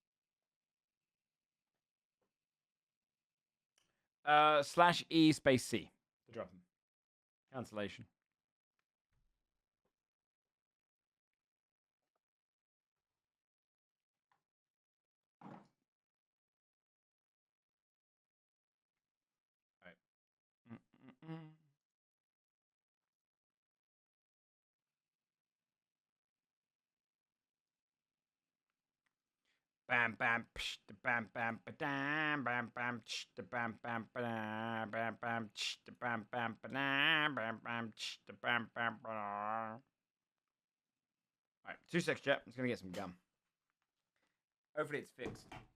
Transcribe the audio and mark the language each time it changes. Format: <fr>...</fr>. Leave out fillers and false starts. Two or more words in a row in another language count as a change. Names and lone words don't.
<en>/E space C to drop him. Cancellation. All right. Bam bam psh, bam bam ba-dam, bam bam psh, bam bam ba-dam, bam bam psh, bam bam ba-dam, bam bam psh, bam bam ba-dam. Alright, 2 seconds, chat. I'm just gonna get some gum. Hopefully it's fixed.</en>